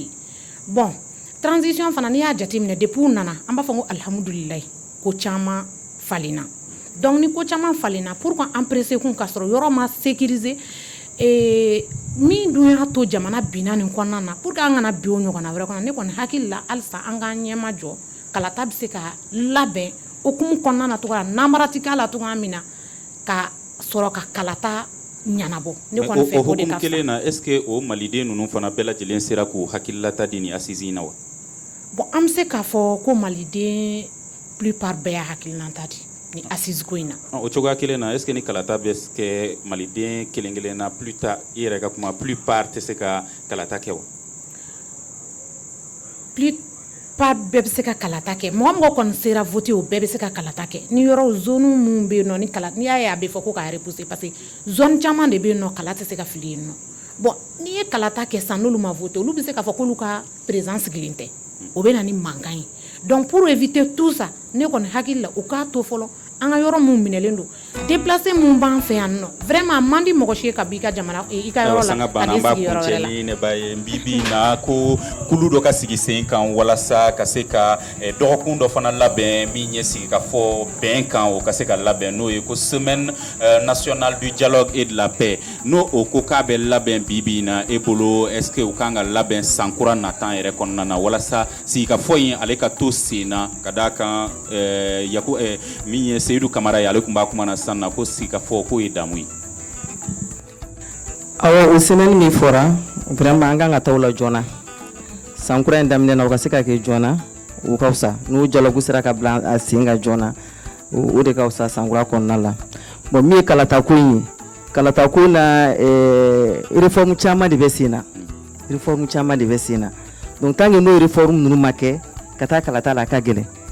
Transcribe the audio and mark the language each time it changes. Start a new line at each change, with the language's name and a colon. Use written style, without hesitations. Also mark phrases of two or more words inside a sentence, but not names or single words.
Bambara: bon transition fana n'i y'a jateminɛ depuis u nana an b'a fɔ ko alhamdulilayi ko caman falenna donc ni ko caman falenna
French: pourquoi empressé
Bambara: kun ka sɔrɔ yɔrɔ ma sécuriser min dun y'a to jamana binna nin kɔnɔna na pour que an kana bi o ɲɔgɔnna wɛrɛ kɔnɔ ne kɔni hakili la halisa an k'an ɲɛma jɔ kalata bɛ se ka labɛn okumu kɔnɔna na cogoya namara ti k'a la cogoya min na ka sɔrɔ ka kalata ɲɛnabɔ ne kɔni fɛ o de ka fisa. Na
French: est-ce que
Bambara: o maliden ninnu fana bɛɛ lajɛlen sera k'u hakililata di ni assise in na wa? Bon an bɛ se k'a fɔ ko maliden plupart bɛɛ y'a hakilinata di ni assise ko in na. O cogoya kelen na
French: est-ce que
Bambara: ni kalata bɛ kɛ maliden kelen-kelen na
French: plus tard
Bambara: i yɛrɛ ka kuma plupart tɛ se ka kalata kɛ wa? Plupart bɛɛ bɛ se ka kalata kɛ mɔgɔ mɔgɔ kɔni sera voter o bɛɛ bɛ se ka kalata kɛ ni yɔrɔ zone minnu bɛ yen nɔ ni kala n'i y'a ye a bɛ fɔ ko k'a repousser
French: parce que
Bambara: zone caman de bɛ yen nɔ kala tɛ se ka fili yen nɔ bon n'i ye kalata kɛ san n'olu ma voter olu bɛ se k'a fɔ k'olu ka président sigilen tɛ o bɛ na ni mankan ye donc
French: pour éviter tout ça
Bambara: ne kɔni hakili la u k'a to fɔlɔ an ka yɔrɔ min minɛlen don déplacé min b'an fɛ yan nɔ vraiment man di mɔgɔ si ye ka bɔ i ka jamana i ka yɔrɔ la ka n'i sigi yɔrɔ wɛrɛ la. ne b'a ye bibi na ko kulu dɔ ka sigi sen kan walasa ka se ka dɔgɔkun dɔ fana labɛn min ɲɛsigi ka fɔ bɛn kan o ka se ka labɛn n'o ye ko
French: semaine nationale du dialogue et de la paix
Bambara: n'o o ko k'a bɛ labɛn bibi na e bolo
French: est-ce que
Bambara: u kan ka labɛn san kura natan yɛrɛ kɔnɔna na walasa sigikafɔ in ale ka to sen na ka d'a kan min ye Seydou Kamara ye ale tun b'a kuma na sisan na ko sigikafɔ k'o ye damu ye. Awɔ o semaine min fɔra vraiment an kan ka taa o la joona san kura in daminɛ na o ka se ka kɛ joona o ka fisa n'o dialogue sera ka bila a sen kan joona o de ka fisa san kura kɔnɔna la bon min ye kalata ko in ye kalata ko na réforme caman de bɛ sen na réforme caman de bɛ sen na
French: donc tant que
Bambara: n'o réforme ninnu ma kɛ ka taa kalata la a ka gɛlɛn.